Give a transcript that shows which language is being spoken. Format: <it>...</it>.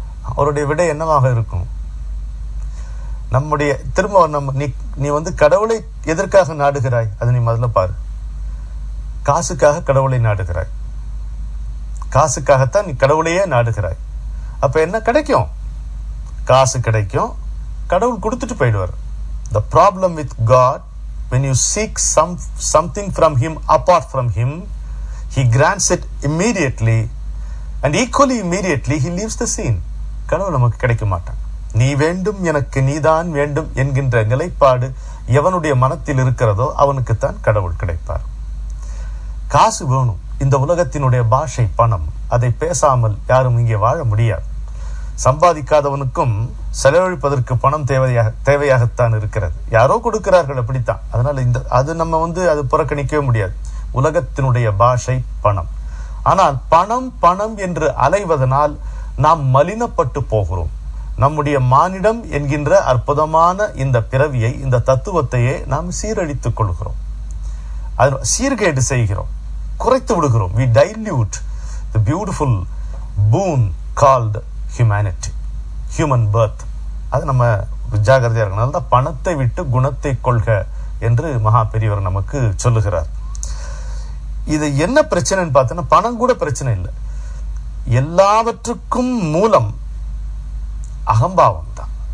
<ta>அவருடைய விடை என்னவாக இருக்கும்? நம்முடைய திரும்ப நீ கடவுளை எதற்காக நாடுகிறாய்? அதை நீ முதல்ல பாரு. காசுக்காக கடவுளை நாடுகிறாய், காசுக்காகத்தான் நீ கடவுளையே நாடுகிறாய். அப்ப என்ன கிடைக்கும்? காசு கிடைக்கும், கடவுள் கொடுத்துட்டு போயிடுவார்.</ta> <en>The problem with God, when you seek something from him apart from him, he grants it immediately, and equally immediately he leaves the scene.</en> <ta>கடவுள் நமக்கு கிடைக்க மாட்டான். நீ வேண்டும், எனக்கு நீதான் வேண்டும் என்கின்ற நிலைப்பாடு எவனுடைய மனத்தில் இருக்கிறதோ அவனுக்குத்தான் கடவுள் கிடைப்பார். காசு வேணும். இந்த உலகத்தினுடைய பாஷை பணம். அதை பேசாமல் யாரும் இங்கே வாழ முடியாது. சம்பாதிக்காதவனுக்கும் செலவழிப்பதற்கு பணம் தேவையாகத்தான் இருக்கிறது. யாரோ கொடுக்கிறார்கள், அப்படித்தான். அதனால அது நம்ம அது புறக்கணிக்கவே முடியாது. உலகத்தினுடைய பாஷை பணம். ஆனால் பணம் பணம் என்று அலைவதனால் நாம் மலினப்பட்டு போகிறோம். நம்முடைய மானிடம் என்கின்ற அற்புதமான இந்த பிறவியை, இந்த தத்துவத்தையே நாம் சீரழித்துக் கொள்கிறோம். சீர்கேடு செய்கிறோம், குறைத்து விடுகிறோம்.</ta> <en>We dilute the beautiful boon called humanity, human birth.</en> <ta>அது நம்ம ஜாகிரதையா இருக்கனால தான் பணத்தை விட்டு குணத்தை கொள்க என்று மகா பெரியவர் நமக்கு சொல்லுகிறார். இது என்ன பிரச்சனைன்னு பார்த்தோன்னா, பணம் கூட பிரச்சனை இல்லை. எல்லாவற்றுக்கும் மூலம் அகம்பாவம் தான்.</ta>